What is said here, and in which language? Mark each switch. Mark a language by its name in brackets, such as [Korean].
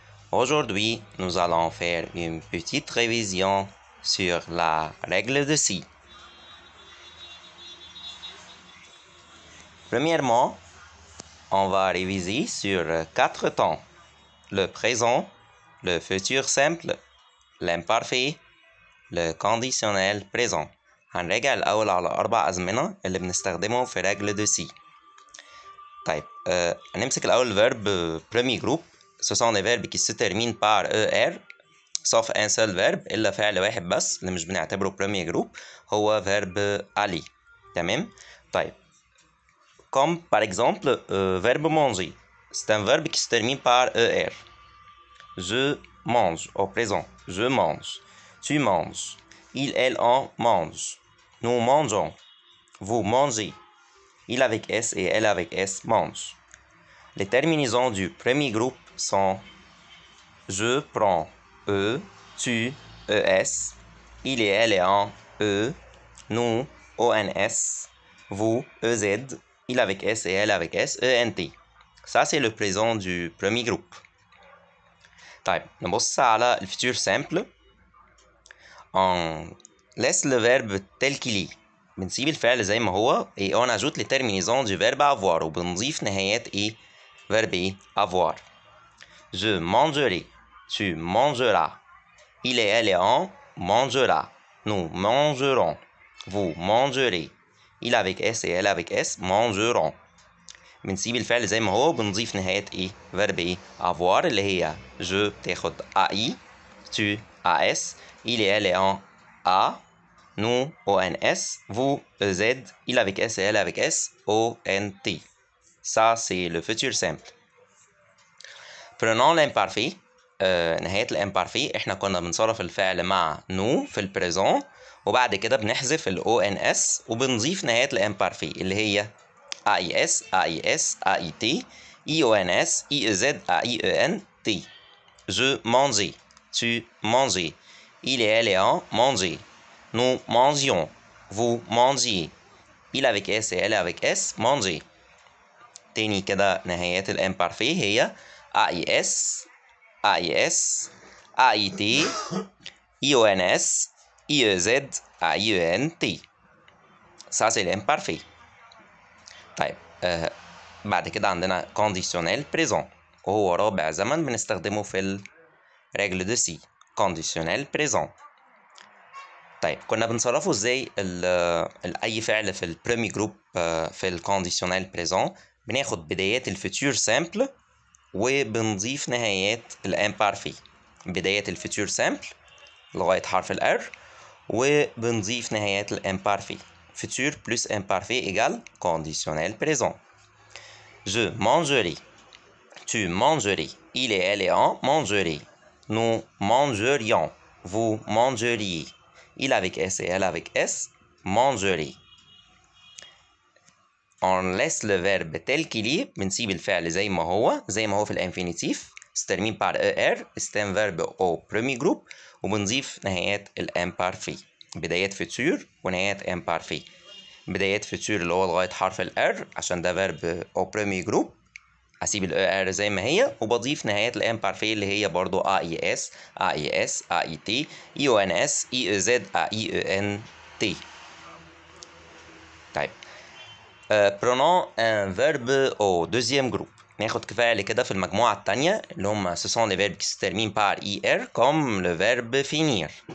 [French] Aujourd'hui, nous allons faire une petite révision sur la règle de si. Premièrement, on va réviser sur 4 temps. Le présent, le futur simple, l'imparfait, le conditionnel présent. [Arabic] هنراجع الأول على 4 أزمنة اللي بنستخدمهم في رجل de si. طيب هنمسك الأول [French] verb premier groupe. Ce sont des verbes qui se terminent par ER sauf un seul verbe [Arabic] إلا فعل واحد بس اللي مش بنعتبره [French] premier groupe [Arabic] هو [French] verbe aller. [Arabic] تمام؟ طيب [French] comme par exemple verbe manger. C'est un verbe qui se termine par ER. Je mange au présent. Je mange. Tu manges. Il, elle, on mange. Nous mangeons. Vous mangez. Il avec S et elle avec S mange. Les terminaisons du premier groupe sont je prends E, tu, ES, il et elle et en E, nous, ONS, vous, EZ, il avec S et elle avec S, ENT. Ça, c'est le présent du premier groupe. [Arabic] طيب نبص على الفيتور simple. [French] On laisse le verbe tel qu'il est. [Arabic] بنسيب الفعل زي ما هو [French] et on ajoute les terminaisons du verbe avoir [Arabic] وبنضيف نهايات ايه [French] verbe [Arabic] ايه [French] avoir. Je mangerai. Tu mangeras. Il et elle et on mangera. Nous mangerons. Vous mangerez. Il avec S et elle avec S mangeront. [Arabic] بنسيب الفعل زي ما هو وبنضيف نهايات ايه [French] verbe [Arabic] ايه [French] avoir [Arabic] اللي هي [French] je بتاخد AI, tu AS, il et elle et on A, nous ONS, vous EZ, il avec S et elle avec S ONT. Ça c'est le futur simple. Prenons l'imparfait. [Arabic] نهاية الامبارفي احنا كنا بنصرف الفعل مع نو في البريزون وبعد كده بنحذف ال ONS وبنضيف نهاية الامبارفي اللي هي AIS, AIS, AIT, IONS, IEZ, AIENT. [French] Je mangeais, tu mangeais, il et elle et on mangeaient, nous mangions, vous mangiez, il avec S et elle avec S mangeaient. [Arabic] تاني كده نهايات الامبارفي هي AIS, AIS, AIT, IONS, IEZ, AIENT. [French] Ça c'est l'imparfait. [Arabic] طيب بعد كده عندنا conditionnel présent وهو رابع زمن بنستخدمه في الرجل دي سي. [French] conditionnel présent. [Arabic] طيب كنا بنصرفه ازاي اي فعل في البريمي جروب في الكونديشنال بريزون. بناخد بدايات الفيتور سامبل وبنضيف نهايات الامبارفي. بداية الفيتور سامبل لغاية حرف الار وبنضيف نهايات الامبارفي. [French] futur plus imparfait égale conditionnel présent. Je mangerai. Tu mangerais. Il et elle et on mangeraient. Nous mangerions. Vous mangeriez. Il avec S et elle avec S mangerait. On laisse le verbe tel qu'il est. [Arabic] بنسيب الفعل زي ما هو في الانفينيتيف. [French] se termine par ER. c'est un verbe au premier groupe. [Arabic] وبنضيف نهايات الامبارفي. بدايات futur ونهايات imparfait. بدايات futur اللي هو لغاية حرف الR عشان ده [French] verbe au premier groupe. [Arabic] هسيب ال ER زي ما هي وبضيف نهايات الامبارفي اللي هي برضو AIS, AIS, AIT, IONS, IEZ, AIENT. طيب [French] prenons un verbe au deuxième groupe. [Arabic] ناخد كفاية كده في المجموعة التانية اللي هم [French] ce sont les verbes qui se terminent par IR comme le verbe finir.